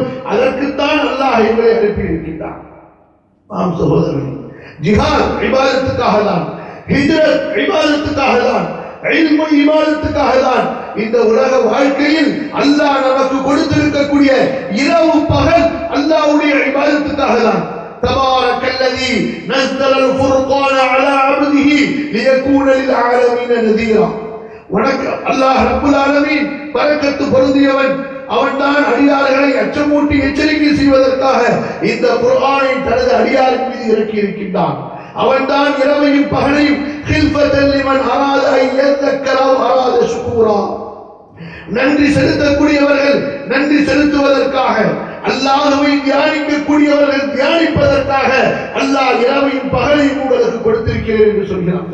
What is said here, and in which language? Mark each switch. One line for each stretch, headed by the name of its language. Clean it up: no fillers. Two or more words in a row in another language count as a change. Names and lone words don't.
Tamil: அதற்குத்தான் அல்லாஹ் எங்களை அனுப்பி இருக்கின்றான். ஆம் சகோதரர்களே, ஜிஹாத் இபாதத்துக்காக தான், ஹிஜ்ரத் இபாதத்துக்காக தான், இல்மு இபாதத்துக்காக தான். இந்த உலக வாழ்க்கையில் அல்லாஹ் நமக்கு கொடுத்திருக்கக்கூடிய இரவு பகல் அல்லாஹ்வுடைய இபாதத்துக்காக தான்.
Arabic: تبارك الذي نزل الفرقان على عبده ليكون للعالمين نذيرا. الله رب العالمين
Tamil: பரக்கத்து பொருந்தியவன். அவன்தான் அடியார்களை அச்சமூட்டி எச்சரிக்கை செய்வதற்காக இந்த குர்ஆனை தனது அடியாரின் மீது இறக்கி இருக்கின்றான். அவன்தான் இரவையும் பகலையும்
Arabic: خلفة لمن أراد أن يذكر أراد شكورا,
Tamil: நன்றி செலுத்தக்கூடியவர்கள் நன்றி செலுத்துவதற்காக, அல்லாஹ்வை தியானிக்கக்கூடியவர்கள் தியானிப்பதற்காக அல்லாஹ் இரவையும் பகலையும் உங்களுக்கு கொடுத்திருக்கிறேன் என்று சொல்கிறான்.